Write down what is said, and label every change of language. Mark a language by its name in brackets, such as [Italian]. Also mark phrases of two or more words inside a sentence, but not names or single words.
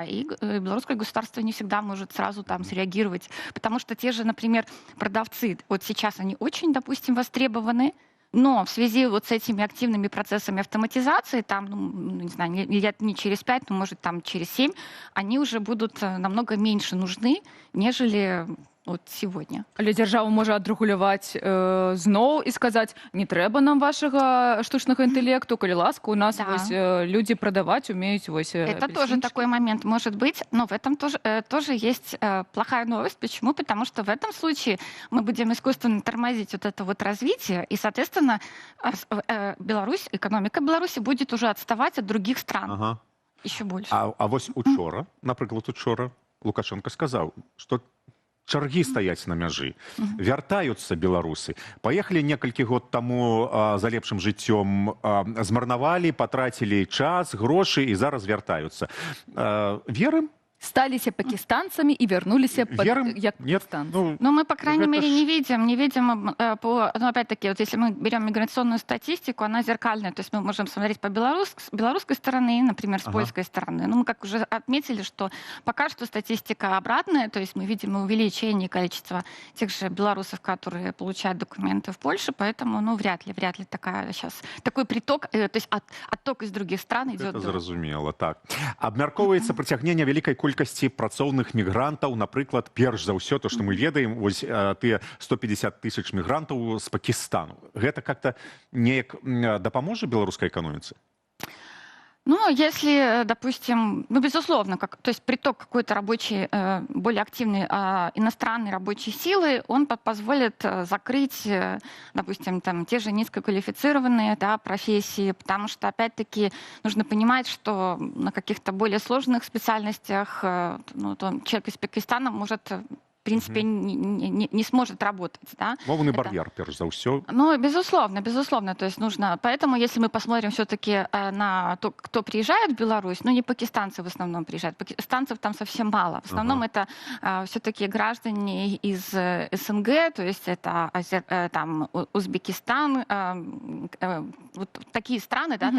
[Russian] И белорусское государство не всегда может сразу там среагировать, потому что те же, например, продавцы, вот сейчас они очень, допустим, востребованы, но в связи вот с этими активными процессами автоматизации, там, ну, не знаю, лет не через 5, но может там через 7, они уже будут намного меньше нужны, нежели вот сегодня. [Belarusian] Але дзяржава можа адрэгуляваць зноў і сказаць, не трэба нам вашага штучнага інтэлекту, калі ласка, у нас [Russian] Да. [Belarusian] вось людзі прадаваць умеюць вось [Russian] Это тоже такой момент может быть, но в этом тоже есть плохая новость. Почему? Потому что в этом случае мы будем искусственно тормозить вот это вот развитие, и, соответственно, Беларусь, экономика Беларуси будет уже отставать от других стран [Belarusian] Ага. [Russian] еще больше. [Belarusian] А вось учора, напрыклад, учора Лукашенко сказаў, што чаргі стаяць на мяжы, вяртаюцца беларусы. Паехалі некалькі год таму за лепшым жыццём, змарнавалі, патрацілі час, грошы і зараз вяртаюцца. Верым? сталіся пакістанцамі і вярнуліся Верым? як [Russian] Нет? [Belarusian] пакістанцы. [Russian] Ну, Но мы, по крайней это мере, ж- не видим ну, опять-таки, вот если мы берем миграционную статистику, она зеркальная, то есть мы можем смотреть по белорусской стороны, например, с [Belarusian] Ага. [Russian] польской стороны. Ну, мы как уже отметили, что пока что статистика обратная, то есть мы видим увеличение количества тех же белорусов, которые получают документы в Польше, поэтому, ну, вряд ли такой приток, то есть отток из других стран идет. [Belarusian] Гэта зразумела, так. Абмяркоўваецца прыцягненне вялікай колькасці працоўных мігрантаў, напрыклад, перш за ўсё, то, што мы ведаем, вось тыя 150 тысяч мігрантаў з Пакістану. Гэта как-то неяк дапаможа беларускай эканоміцы? [Russian] Ну, если, допустим, ну, безусловно, то есть приток какой-то рабочей, более активной иностранной рабочей силы, он позволит закрыть, допустим, там, те же низкоквалифицированные, да, профессии, потому что, опять-таки, нужно понимать, что на каких-то более сложных специальностях ну, человек из Пакистана может, в принципе, не сможет работать. Да? [Belarusian] Мовны [Russian] Это- [Belarusian] бар'ер, перш за ўсё. [Russian] Ну, безусловно, то есть нужно. Поэтому, если мы посмотрим все-таки на то, кто приезжает в Беларусь, ну, не пакистанцы в основном приезжают, пакистанцев там совсем мало. В основном это все-таки граждане из СНГ, то есть это там Узбекистан, вот такие страны, да,